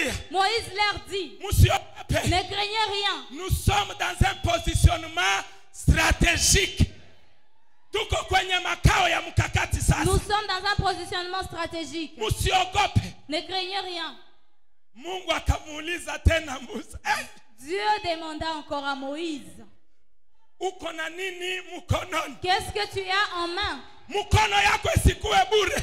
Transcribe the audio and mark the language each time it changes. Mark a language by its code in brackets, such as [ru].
[fr] Moïse leur dit, ne craignez rien. Nous sommes dans un positionnement stratégique. [sw] Tuko kwenye makao ya mkakati sasa. [fr] Nous sommes dans un positionnement stratégique. [sw] Musiogope. [fr] Ne craignez rien. [sw] Mungu akamuuliza tena Musa. [fr] Dieu demanda encore à Moïse. [sw] Uko na nini mkononi? [fr] Qu'est-ce que tu as en main? [sw] Mkono yako isikuwe bure.